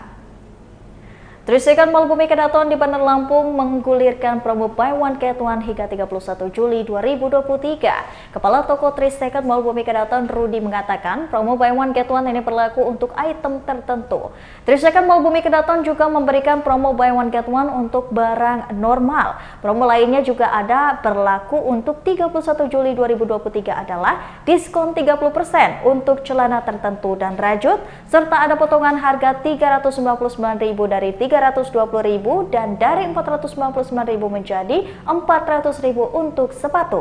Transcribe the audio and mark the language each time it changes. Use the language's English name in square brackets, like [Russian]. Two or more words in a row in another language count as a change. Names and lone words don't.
[Indonesian] 3 Second Mall Bumi Kedaton di Bandar Lampung menggulirkan promo [English] buy one get one [Indonesian] hingga 31 Juli 2023. Kepala toko 3 Second Mall Bumi Kedaton Rudi mengatakan promo [English] buy one get one [Indonesian] ini berlaku untuk item tertentu. 3 Second Mall Bumi Kedaton juga memberikan promo [English] buy one get one [Indonesian] untuk barang normal. Promo lainnya juga ada berlaku untuk 31 Juli 2023 adalah diskon 30% untuk celana tertentu dan rajut serta ada potongan harga 399.000 dari 300 320.000 dan dari 499.000 menjadi 400.000 untuk sepatu.